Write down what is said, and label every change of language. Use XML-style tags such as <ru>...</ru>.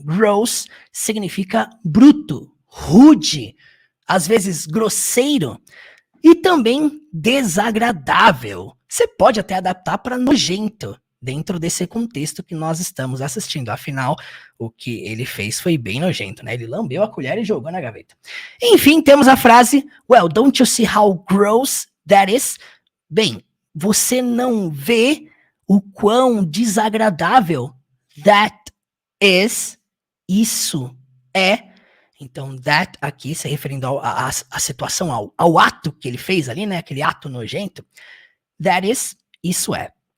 <pt>Gross significa bruto, rude, às vezes grosseiro e também desagradável. Você pode até adaptar para nojento dentro desse contexto que nós estamos assistindo. Afinal, o que ele fez foi bem nojento, né? Ele lambeu a colher e jogou na gaveta. Enfim, temos a frase,</pt> <en>well, don't you see how gross that is?</en> <pt>Bem, você não vê o quão desagradável</pt> <en>that is?</en> <pt>Isso é. Então, that aqui se referindo à situação, ao ato que ele fez ali, né? Aquele ato nojento.</pt> <en>That is,</en> <pt>isso é.</pt>